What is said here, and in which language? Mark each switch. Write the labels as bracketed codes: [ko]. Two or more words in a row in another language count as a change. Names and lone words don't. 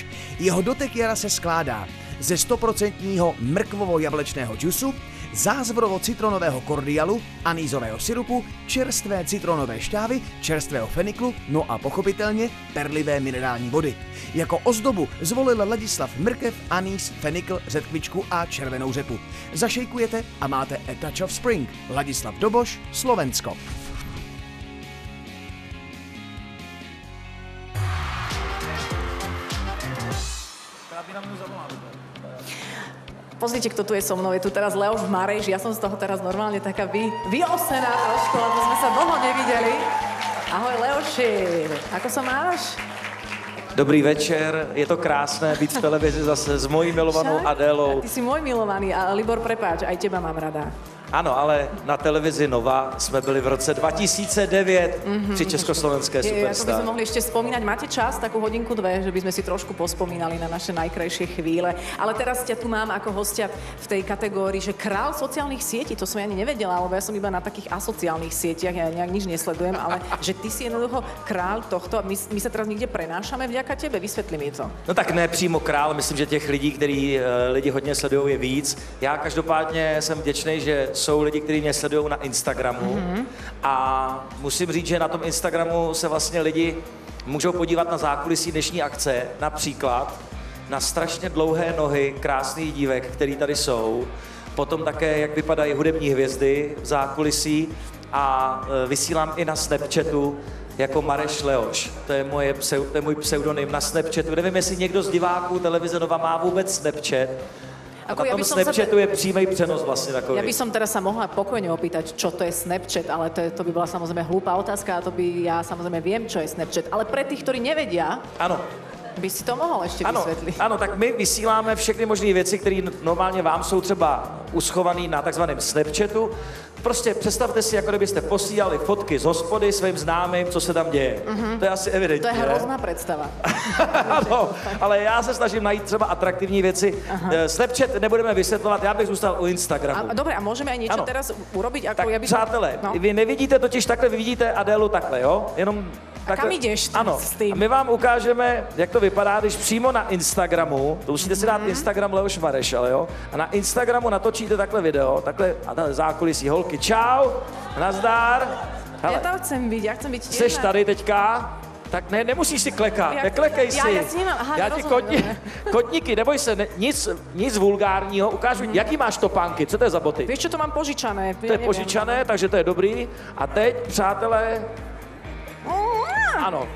[cs] Jeho dotek jara se skládá ze 100% mrkvovo-jablečného džusu, zázvorovo-citronového kordialu, anýzového syrupu, čerstvé citronové šťávy, čerstvého feniklu, no a pochopitelně perlivé minerální vody. Jako ozdobu zvolil Ladislav mrkev, anýz, fenikl, řetkvičku a červenou řepu. Zašejkujete a máte [en] a touch of spring. [cs] Ladislav Doboš, Slovensko. [sk] Pozrite, kto tu je so mnou. Je tu teraz Leoš Mareš. Ja som z toho teraz normálne taká vyosená trošku, lebo sme sa dlho nevideli. Ahoj Leoši, ako sa máš? [cs] Dobrý večer, je to krásné být v televizi zase s mojí milovanou Adélou. [sk] Ty si môj milovaný a Libor, prepáč, aj teba mám rada. [cs] Ano, ale na televizi Nova jsme byli v roce 2009 při československé [sk] Ako by [cs] Superstar. [sk] sme mohli ešte spomínať, máte čas, takú hodinku, dve, že by sme si trošku pospomínali na naše najkrajšie chvíle. Ale teraz ťa tu mám ako hostia v tej kategórii, že král sociálnych sietí, to som ja ani nevedela, lebo ja som iba na takých asociálnych sieťach, ja nejak nič nesledujem, ale že ty si jednoducho král tohto. My sa teraz niekde prenášame vďaka tebe, vysvetli mi to. [cs] No tak ne přímo král, myslím, že těch lidí, který lidi hodně sledují, je víc. Já každopádně jsem vděčný, že jsou lidi, kteří mě sledují na Instagramu a musím říct, že na tom Instagramu se vlastně lidi můžou podívat na zákulisí dnešní akce, například na strašně dlouhé nohy krásných dívek, který tady jsou, potom také, jak vypadají hudební hvězdy v zákulisí a vysílám i na Snapchatu jako Mareš Leoš. To je můj pseudonym na Snapchatu. Nevím, jestli někdo z diváků televize Nova má vůbec Snapchat. A na tom Snapchatu je přímý přenos vlastně takový. [sk] Ja by som teraz sa mohla pokojne opýtať, čo to je Snapchat, ale to by bola samozrejme hlúpa otázka a to by ja samozrejme viem, čo je Snapchat. Ale pre tých, ktorí nevedia, [cs] ano. By si to mohl ještě vysvětlit. Ano, tak my vysíláme všechny možné věci, které normálně vám jsou třeba uschované na takzvaném Snapchatu. Prostě představte si, jako kdybyste posílali fotky z hospody svým známým, co se tam děje. To je asi evidentní. To je hrozná představa. Ano, ale já se snažím najít třeba atraktivní věci. Snapchat nebudeme vysvětlovat, já bych zůstal u Instagramu. [sk] Dobre, a můžeme aj niečo teraz urobiť? Ako tak ja by som... [cs] přátelé, vy nevidíte totiž takhle, vy vidíte Adélu takhle, jo? Jenom takhle. A kam jdeš ano. s tím? A my vám ukážeme, jak to vypadá, když přímo na Instagramu, to musíte si dát Instagram Leoš Mareš, ale jo? A na Instagramu natočíte takhle video, takhle a tady zákulisí holky. Čau, nazdar. Hele, [sk] Ja tam chcem byť, ja chcem byť tiež. [cs] Seš tady teďka? Tak ne, nemusíš si klekat, neklekej si. Já si nemám, aha, já ti kotníky, neboj se, nic vulgárního, ukážu, jaký máš topánky, co to je za boty? [sk] Víš, čo to mám požičané? To je požičané, takže to je dobrý. [cs] A teď, přátelé, ano.